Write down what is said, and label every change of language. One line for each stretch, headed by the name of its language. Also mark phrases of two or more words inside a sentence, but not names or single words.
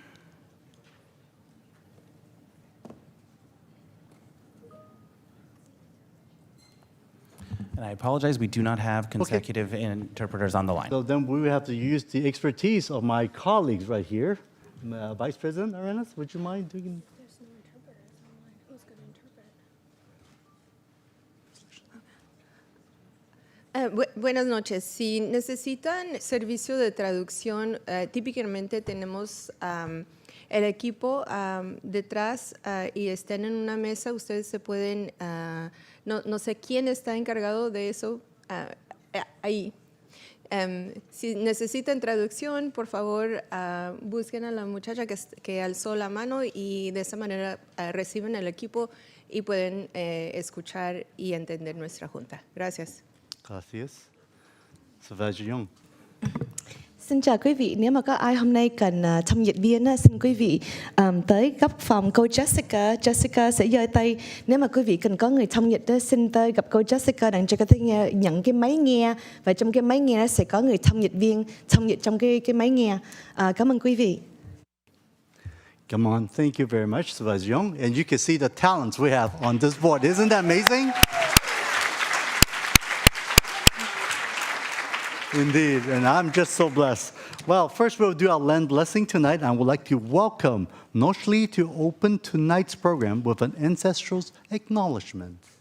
English: And I apologize, we do not have consecutive interpreters on the line. So then we will have to use the expertise of my colleagues right here. Vice President Arenas, would you mind doing? There's no interpreters online. Who's going to interpret?
Spanish: Buenas noches. Si necesitan servicio de traducción, típicamente tenemos el equipo detrás y están en una mesa. Ustedes se pueden, no sé quién está encargado de eso ahí. Si necesitan traducción, por favor, busquen a la muchacha que alzó la mano y de esa manera reciben el equipo y pueden escuchar y entender nuestra junta. Gracias. Gracias. Supervisor Jung.
Vietnamese: Xin chào quý vị, nếu mà có ai hôm nay cần thông dịch viên á, xin quý vị tới góc phòng cô Jessica. Jessica sẽ giơ tay. Nếu mà quý vị cần có người thông dịch á, xin tới gặp cô Jessica đặng cho có thể nhận cái máy nghe. Và trong cái máy nghe đó sẽ có người thông dịch viên thông dịch trong cái máy nghe. Cảm ơn quý vị.
English: Come on, thank you very much, Supervisor Jung. And you can see the talents we have on this board. Isn't that amazing? Indeed, and I'm just so blessed. Well, first we'll do our land blessing tonight, and I would like to welcome Noshli to open tonight's program with an ancestral acknowledgement.